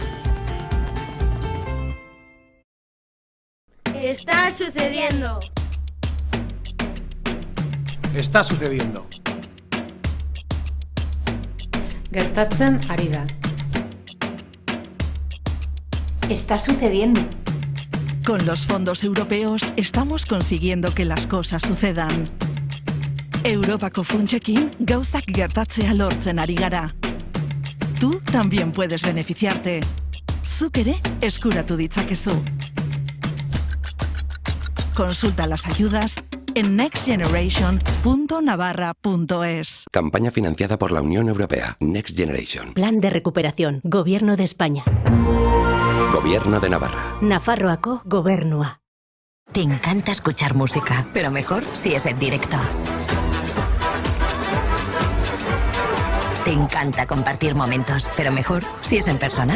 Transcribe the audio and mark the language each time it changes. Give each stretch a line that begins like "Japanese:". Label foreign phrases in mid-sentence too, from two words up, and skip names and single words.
Spanish: Está sucediendo. Está sucediendo.
Basque: Gertatzen ari da.
Spanish: Está sucediendo. Con los fondos europeos estamos consiguiendo que las cosas sucedan.
Basque: Europako funtsekin gauzak gertatzea lortzen ari gara.
Spanish: Tú también puedes beneficiarte.
Basque: Zuk ere eskuratu ditzakezu.
Spanish: Consulta las ayudas en nextgeneration.navarra.es. Campaña financiada por la Unión Europea. Next Generation. Plan de recuperación. Gobierno de España. Gobierno de Navarra.
Basque: Nafarroako Gobernua.
Spanish: Te encanta escuchar música, pero mejor si es en directo. Te encanta compartir momentos, pero mejor si es en persona.